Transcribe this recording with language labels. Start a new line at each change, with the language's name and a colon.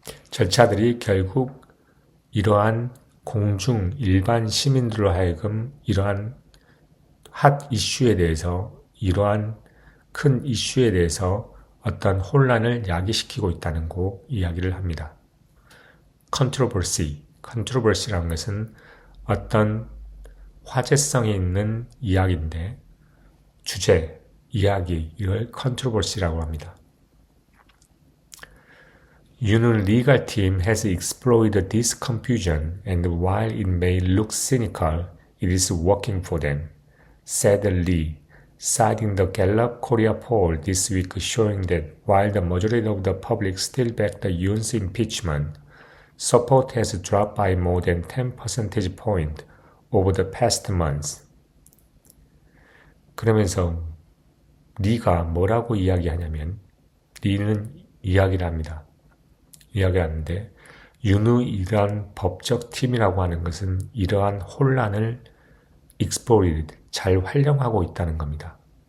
Korean: 절차들이 결국 이러한 공중 일반 시민들로 하여금 이러한 핫 이슈에 대해서 이러한 큰 이슈에 대해서 어떤 혼란을 야기시키고 있다는 거 이야기를 합니다. controversy라는 것은 어떤 화제성이 있는 이야기인데 주제, 이야기 이걸 controversy라고 합니다.
English: Yun's legal team has exploited this confusion and while it may look cynical, it is working for them, said Lee, citing the Gallup Korea poll this week showing that while the majority of the public still backed Yoon's impeachment, support has dropped by more than 10 percentage points over the past months.
Korean: 그러면서 리가 뭐라고 이야기하냐면 리는 이야기를 합니다. 이야기하는데 윤의 이러한 법적 팀이라고 하는 것은 이러한 혼란을 exploited, 잘 활용하고 있다는 겁니다.